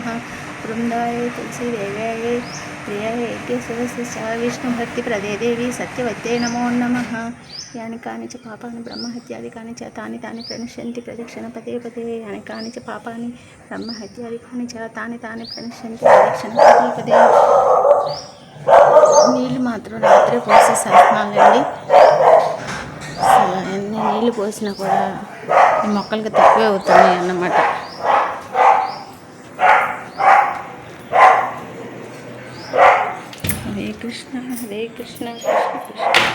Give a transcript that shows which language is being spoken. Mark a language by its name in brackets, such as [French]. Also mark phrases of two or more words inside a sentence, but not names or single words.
[Sanskrit] वृन्दाय तुलसीदेव्याय प्रियाय केशवस्य च विष्णुभक्तिप्रदे देवी सत्यवत्यै नमो नमः। यानि कानि च पापानि ब्रह्महत्यादिकानि च तानि तानि प्रणश्यन्ति प्रदक्षिण पदे पदे। यानि कानि च पापानि ब्रह्महत्यादिकानि च तानि तानि प्रणश्यन्ति प्रदक्षिణ पदे पदे। [Telugu] నీళ్ళు మాత్రం రాత్రే పోసేసేస్తున్నానండి. అసలు ఎన్ని నీళ్ళు పోసినా కూడా ఈ మొక్కలకి తక్కువే అవుతున్నాయి అన్నమాట. [Sanskrit] హరే కృష్ణ హరే కృష్ణ కృష్ణ కృష్ణ.